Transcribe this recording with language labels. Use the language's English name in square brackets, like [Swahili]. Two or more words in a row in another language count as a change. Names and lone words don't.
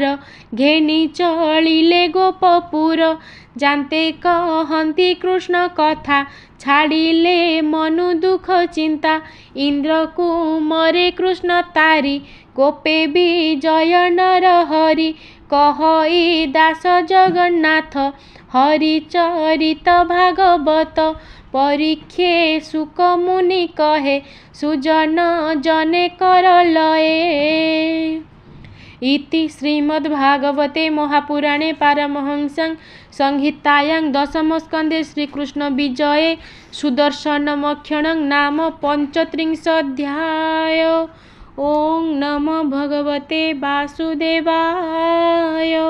[Odia] ଘେନି ଚଳିଲେ ଗୋପପୁର ଜାନ୍ତେ କହନ୍ତି କୃଷ୍ଣ କଥା ଛାଡ଼ିଲେ ମନୁ ଦୁଃଖ ଚିନ୍ତା ଇନ୍ଦ୍ରକୁ ମରେ କୃଷ୍ଣ ତାରି ଗୋପେ ବିଜୟ ନର ହରି କହଇ ଦାସ ଜଗନ୍ନାଥ ହରିଚରିତ ଭାଗବତ ପରୀକ୍ଷେ ସୁକ ମୁନି କହେ ସୁଜନ ଜନେ କର ଲଏ। [Sanskrit] इति श्रीमद्भागवते महापुराणे पारमहंस्यां संहितायां दशमस्कन्धे श्रीकृष्ण विजये सुदर्शनमक्षणं नाम 35 ॐ नमो भगवते वासुदेवाय।